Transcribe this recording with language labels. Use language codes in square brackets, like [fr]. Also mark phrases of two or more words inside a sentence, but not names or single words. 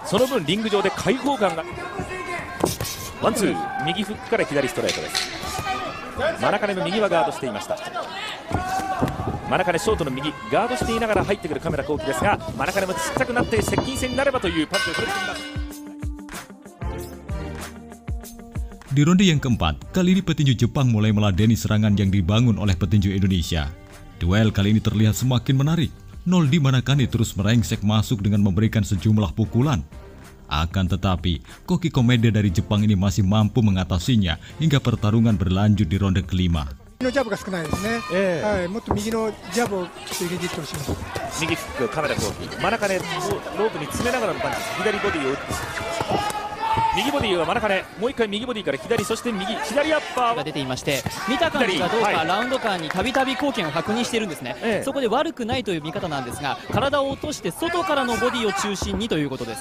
[ja] その分リング上で開放感がワンツー、右フックから左ストレートです。マナカネの右はガードしていました。マナカネショートの右ガードしていながら入ってくるカメラ後期ですが、マナカネもちっちゃくなって接近戦になればというパンチを振っています。 [id] Di ronde yang keempat, kali ini petinju Jepang mulai meladeni serangan yang dibangun oleh petinju Indonesia. Duel kali ini terlihat semakin menarik. Noldi Manakane terus merengsek masuk dengan memberikan sejumlah pukulan. Akan tetapi, Koki Komeda dari Jepang ini masih mampu mengatasinya hingga pertarungan berlanjut di ronde kelima. [ja] のジャブが少ないですね。はい、もっと右のジャブをちょっと入れていってほしいです。右フックカメラ後期、マナカネをロープに詰めながらのパンチ、左ボディを打って右ボディはマナカネ、もう一回右ボディから左、そして左アッパーが出ていまして、見た感じがどうか、ラウンド間にたびたび貢献を確認しているんですね、そこで悪くないという見方なんですが、体を落として外からのボディを中心にということです。